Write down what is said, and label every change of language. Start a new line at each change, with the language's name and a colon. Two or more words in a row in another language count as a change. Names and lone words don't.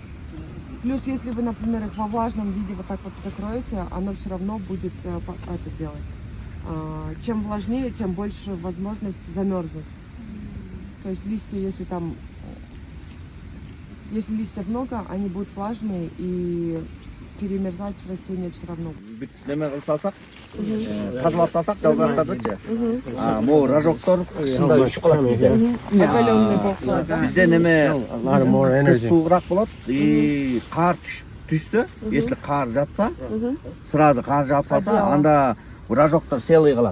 Russian: Плюс, если вы, например, их во влажном виде вот так вот закроете, оно все равно будет это делать. Чем влажнее, тем больше возможность замерзнуть. То есть листья, если листьев много, они будут влажные и перемерзать растения все равно.
Kyrgyz: Неме кылып салсак, тазалап салсак, жалбырактардычы. Могу рожоктор кышында үшүп калат бизде. Оголенный болуп калат. Бизде неме кыш суугураак болот. И кар түшсө, если кар жатса, сразу кар жаап салса, анда рожоктор селый калат.